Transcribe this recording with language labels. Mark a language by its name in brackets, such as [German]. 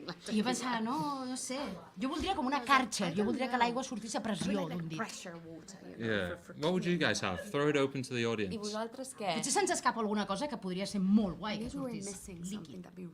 [Catalan] I jo pensava, no sé, jo voldria com una Karcher, jo voldria que l'aigua sortís a pressió d'un dit. [English] Yeah. What would you guys have? Throw it open to the audience. [Catalan] I vosaltres què? Potser se'ns escapa alguna cosa que podria ser molt guai que sortís líquid.